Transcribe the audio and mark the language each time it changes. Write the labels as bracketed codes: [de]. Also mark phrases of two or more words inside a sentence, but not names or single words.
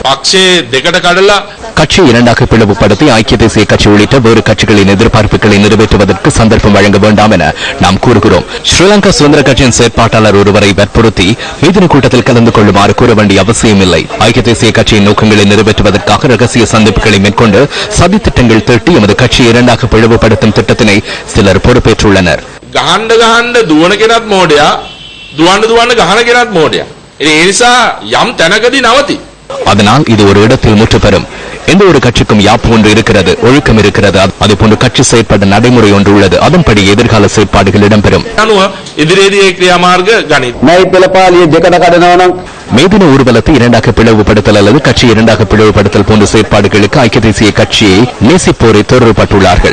[ta] கட்சி இரண்டாக பிளவுபடுத்தி ஐக்கிய தேசிய கட்சி உள்ளிட்ட வேறு கட்சிகளின் எதிர்பார்ப்புகளை நிறைவேற்றுவதற்கு சந்தர்ப்பம் வழங்க வேண்டாம் என நாம் கூறுகிறோம். ஸ்ரீலங்கா சுதந்திர கட்சியின் செயற்பாட்டாளர் ஒருவரை வற்புறுத்தி மேதின கூட்டத்தில் கலந்து கொள்ளுமாறு கூற வேண்டிய அவசியமில்லை. ஐக்கிய தேசிய கட்சியின் நோக்கங்களை நிறைவேற்றுவதற்காக ரகசிய சந்திப்புகளை மேற்கொண்டு சதி திட்டங்கள் தீட்டி எமது கட்சியை இரண்டாக பிளவுபடுத்தும் திட்டத்தினை சிலர் பொறுப்பேற்றுள்ளனர். [si] දුවන කෙනත් මෝඩයා දුවන්න ගහන කෙනත් මෝඩයා. ඒ නිසා යම් තැනකදී නවති. [ta] அதனால் இது ஒரு இடத்தில் முற்று பெறும். எந்த ஒரு கட்சிக்கும் யாப்பு ஒன்று இருக்கிறது, ஒழுக்கம் இருக்கிறது. அது போன்ற கட்சி செயற்பட நடைமுறை ஒன்று உள்ளது. அதன்படி எதிர்கால செயற்பாடுகள் இடம்பெறும். மேதின ஊர்வலத்தை இரண்டாக பிளவுபடுத்தல் அல்லது கட்சி இரண்டாக பிளவுபடுத்தல் போன்ற செயற்பாடுகளுக்கு ஐக்கிய தேசிய கட்சியை நேசிப்போரை தொடர்புபட்டுள்ளார்கள்.